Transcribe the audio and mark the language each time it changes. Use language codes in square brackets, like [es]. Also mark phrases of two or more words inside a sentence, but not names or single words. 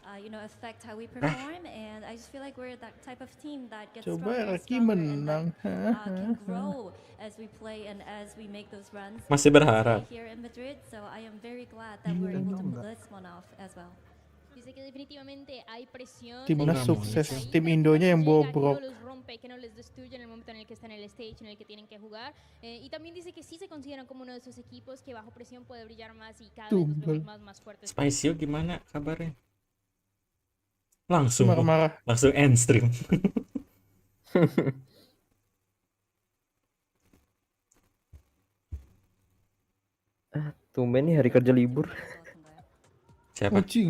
[id] Coba Raki menang. Masih berharap. Timnas sukses, tim Indonya yang bobrok. [es] Que no les destruyen en el momento en el que están en el stage, en el que tienen que jugar. Y también dice que sí se consideran como uno de esos equipos que bajo presión puede brillar más y cada vez los vemos más fuertes. [id] Spicy gimana kabarnya? Langsung marah-marah. Langsung [en] end stream. [id] Tumben nih hari kerja libur. Siapa?